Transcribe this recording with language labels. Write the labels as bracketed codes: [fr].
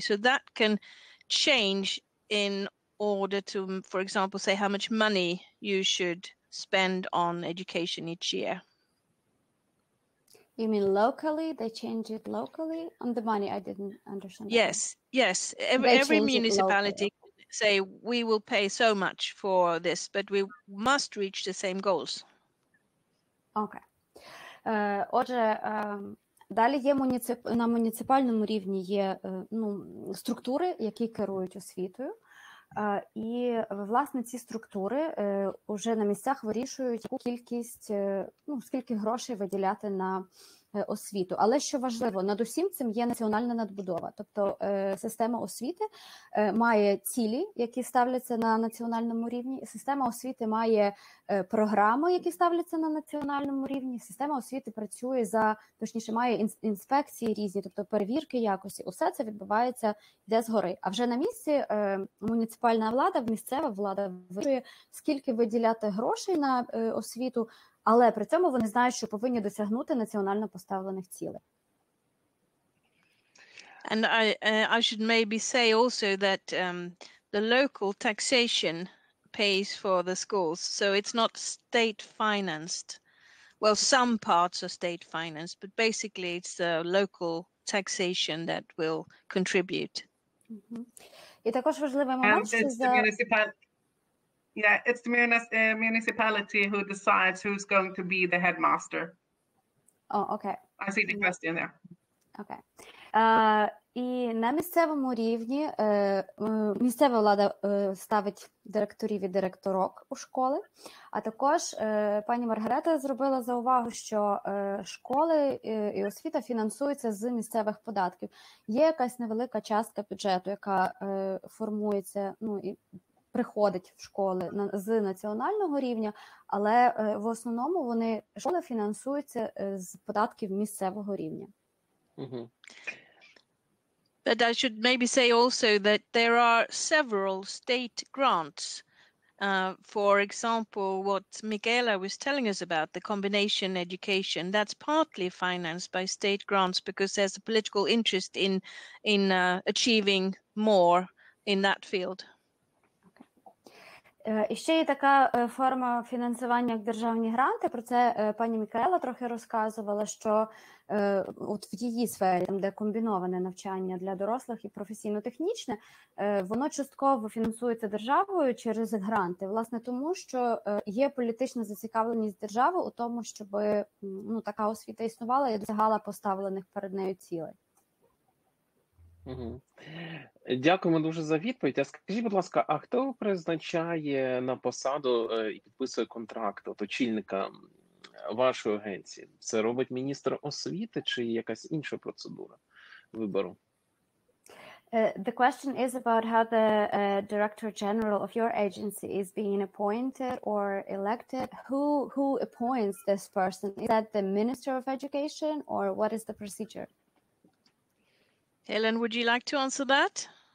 [en] So that can change in order to, for example, say how much money you should spend on education each year. You mean locally? They change it locally? On the money, I didn't understand. Yes. Every municipality say we will pay so much for this, but we must reach the same goals. Okay. [uk] Отже, далі є на муніципальному рівні є структури, які керують освітою. І, власне, ці структури вже на місцях вирішують, яку кількість, скільки грошей виділяти на освіту. Але що важливо, над усім цим є національна надбудова. Тобто система освіти має цілі, які ставляться на національному рівні. Система освіти має програми, які ставляться на національному рівні. Система освіти працює точніше, має інспекції різні, тобто перевірки якості. Усе це відбувається, йде згори. А вже на місці муніципальна влада, місцева влада вирішує, скільки виділяти грошей на освіту, але при цьому вони знають, що повинні досягнути національно поставлених цілей. [en] And I should maybe say also that the local taxation pays for the schools, so it's not state financed. Well, some parts are state financed, but basically it's the local taxation that will contribute. [uk] І також важливий момент, що [en] it's the municipality who decides who's going to be the headmaster. Oh, okay. I see the question there. Okay. [uk] І на місцевому рівні місцева влада ставить директорів і директорок у школи, а також пані Маргарета зробила заувагу, що школи і освіта фінансуються з місцевих податків. Є якась невелика частка бюджету, яка формується, і приходить в школи з національного рівня, але в основному школи фінансуються з податків місцевого рівня. [en] But I should maybe say also that there are several state grants. For example, what Michaela was telling us about, the combination education, that's partly financed by state grants because there's a political interest in achieving more in that field. [uk] І ще є така форма фінансування, як державні гранти. Про це пані Мікаела трохи розказувала, що от в її сфері, там, де комбіноване навчання для дорослих і професійно-технічне, воно частково фінансується державою через гранти. Власне, тому що є політична зацікавленість держави у тому, щоб така освіта існувала і досягала поставлених перед нею цілей. Угу. Дякуємо дуже за відповідь. А скажіть, будь ласка, а хто призначає на посаду і підписує контракт от очільника вашої агенції? Це робить міністр освіти чи якась інша процедура вибору? [en] The question is about how the Director General of your agency is being appointed or elected. Who appoints this person? Is that the Minister of Education, or what is the procedure? Helen, would you like to answer that?